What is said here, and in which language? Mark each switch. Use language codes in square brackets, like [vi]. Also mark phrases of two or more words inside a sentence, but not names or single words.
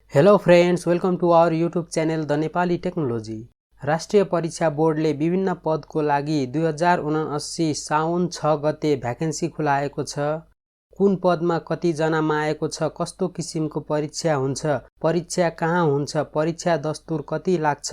[en] Hello friends, welcome to our YouTube channel The Nepali Technology. [ne] राष्ट्रिय परीक्षा बोर्डले विभिन्न पदको लागि 2079 साउन 6 गते भ्याकेन्सी खुलाएको छ। कुन पदमा कतिजनामा आएको छ, कस्तो किसिमको परीक्षा हुन्छ, परीक्षा कहाँ हुन्छ, परीक्षा दस्तुर कति लाग्छ,